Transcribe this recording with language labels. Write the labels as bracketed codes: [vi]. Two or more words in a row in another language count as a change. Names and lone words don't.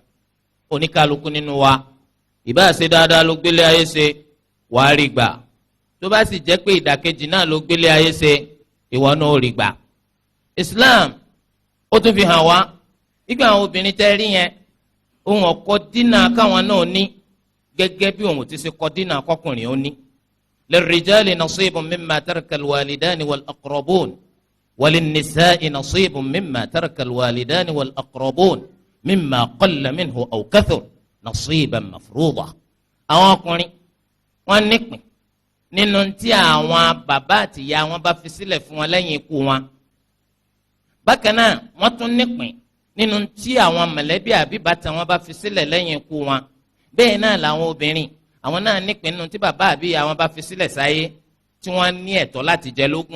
[yo] oníkálukú nínú wa ìbá ṣe dáadáa ló gbélé ayé ṣe, wàá rí gbà. tó bá sì jẹ́ pé ìdàkejì náà ló gbélé ayé ṣe, ìwọ náà ó rí gbà. Islam ó tún fi hàn wá nígbà àwọn obìnrin tẹ́ rí yẹn, ohun ọ̀kọ́ dínà káwọn náà ní gẹ́gẹ́ bí òun ti ṣe kọ́ dínà kọkùnrin ó ní. [ar] للرجال نصيب مما ترك الوالدان والأقربون وللنساء نصيب مما ترك الوالدان والأقربون مما قل منه أو كثر نصيبا مفروضا. [yo] àwọn ọkùnrin wọ́n nípìn nínú tí àwọn bàbá àtìyá wọn bá fi sílẹ̀ fún wọn lẹ́yìn ikú wọn. bákan náà wọ́n tún nípìn nínú tí àwọn mọ̀lẹ́bí àbí bàtà wọn bá fi sílẹ̀ lẹ́yìn ikú wọn. bẹ́ẹ̀ náà làwọn obìnrin àwọn náà nípìn nínú tí bàbá àbí ìyá wọn bá fi sílẹ̀ sáyé tí wọ́n ní ẹ̀tọ́ láti jẹ lógún.